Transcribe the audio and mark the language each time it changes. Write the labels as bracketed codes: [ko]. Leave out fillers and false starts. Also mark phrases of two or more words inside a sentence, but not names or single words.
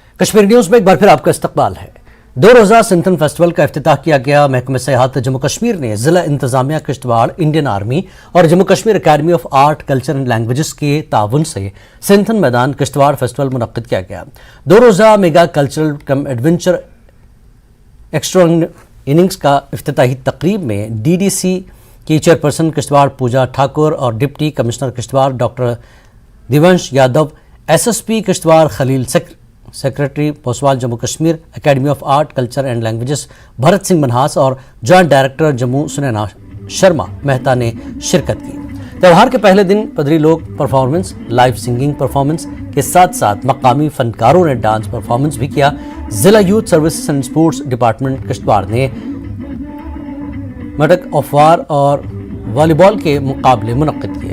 [ur] کشمیر نیوز میں ایک بار پھر آپ کا استقبال ہے۔ 2 روزہ سنتھن فیسٹیول کا افتتاح کیا گیا۔ محکمہ سیاحت جموں کشمیر نے ضلع انتظامیہ کشتواڑ، انڈین آرمی اور جموں کشمیر اکیڈمی آف آرٹ، کلچر اینڈ لینگویجز کے تعاون سے سنتھن میدان کشتواڑ فیسٹیول منعقد کیا گیا۔ 2 روزہ [en] mega cultural cum adventure extra innings [ur] کا افتتاحی تقریب میں ڈی ڈی سی کی چیئرپرسن کشتواڑ پوجا ٹھاکر اور [en] Deputy Commissioner [ur] کشتواڑ ڈاکٹر دیونش یادو، ایس ایس پی کشتواڑ خلیل سیکرٹری پوسوال جموں کشمیر اکیڈمی آف آرٹ، کلچر اینڈ لینگویجز بھرت سنگھ منہاس اور [en] Joint Director [ur] جموں سنینا شرما مہتا نے شرکت کی۔ تہوار کے پہلے دن پدری [en] folk performance, live singing performance [ur] کے ساتھ ساتھ مقامی فنکاروں نے [en] dance performance [ur] بھی کیا۔ ضلع یوتھ سروسز اینڈ سپورٹس ڈپارٹمنٹ کشتواڑ نے [en] tug of war [ur] اور [en] volley ball [ur] کے مقابلے منعقد کیے۔